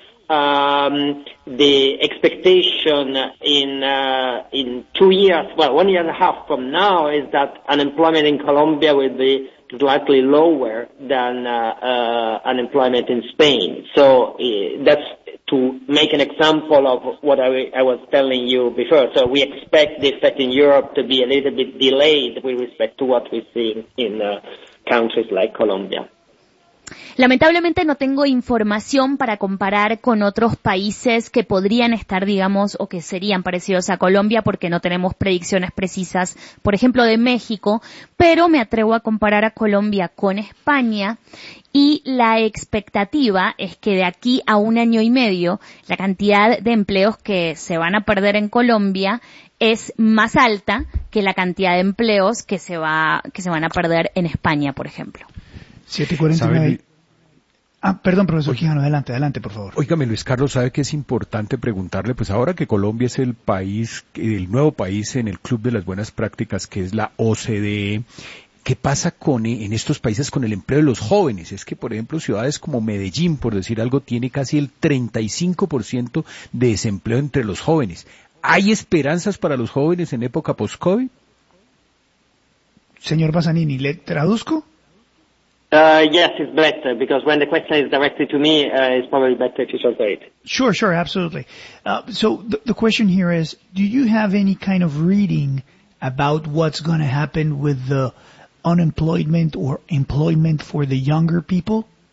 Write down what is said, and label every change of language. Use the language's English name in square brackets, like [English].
[English] The expectation in 2 years, well, 1.5 years from now is that unemployment in Colombia will be slightly lower than unemployment in Spain. So that's to make an example of what I was telling you before. So we expect the effect in Europe to be a little bit delayed with respect to what we see in countries like Colombia. [Spanish] Lamentablemente no tengo información para comparar con otros países que podrían estar, digamos, o que serían parecidos a Colombia, porque no tenemos predicciones precisas, por ejemplo, de México, pero me atrevo a comparar a Colombia con España, y la expectativa es que de aquí a un año y medio la cantidad de empleos que se van a perder en Colombia es más alta que la cantidad de empleos que se van a perder en España, por ejemplo. 7:49. Perdón, profesor Quijano, adelante, por favor. Óigame, Luis Carlos, ¿sabe que es importante preguntarle? Pues ahora que Colombia es el país, el nuevo país en el Club de las Buenas Prácticas, que es la OCDE, ¿qué pasa con en estos países con el empleo de los jóvenes? Es que, por ejemplo, ciudades como Medellín, por decir algo, tiene casi el 35% de desempleo entre los jóvenes. ¿Hay esperanzas para los jóvenes en época post-COVID? Señor Bassanini, ¿le traduzco? [English] Yes, it's better, because when the question is directed to me, it's probably better if you translate. Sure, absolutely. So the question here is, do you have any kind of reading about what's going to happen with the unemployment or employment for the younger people?